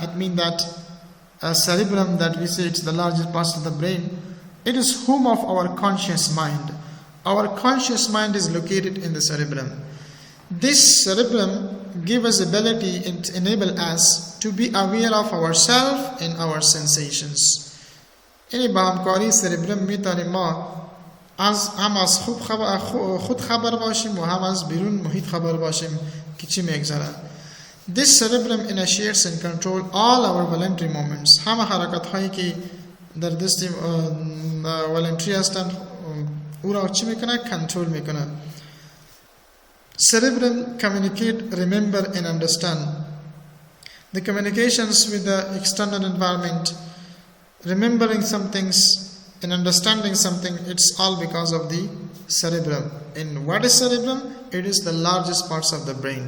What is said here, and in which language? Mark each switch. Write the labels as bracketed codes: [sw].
[en] It means that cerebrum, that we say it's the largest part of the brain, it is home of our conscious mind. Our conscious mind is located in the cerebrum. This cerebrum gives us ability and enable us to be aware of ourselves and our sensations. [fa] یعنی با همکاری سربرم میتونیم ما هم از خود خبر باشیم و هم از بیرون محیط خبر باشیم که چی میگذره. [en] This cerebrum initiates and control all our voluntary movements. [fa] همه حرکت هایی که در دست voluntary هستند او را چی میکنه؟ کنترل میکنه. [en] Cerebrum communicate, remember and understand. The communications with the external environment, remembering some things and understanding something, it's all because of the cerebrum. And what is cerebrum? It is the largest parts of the brain.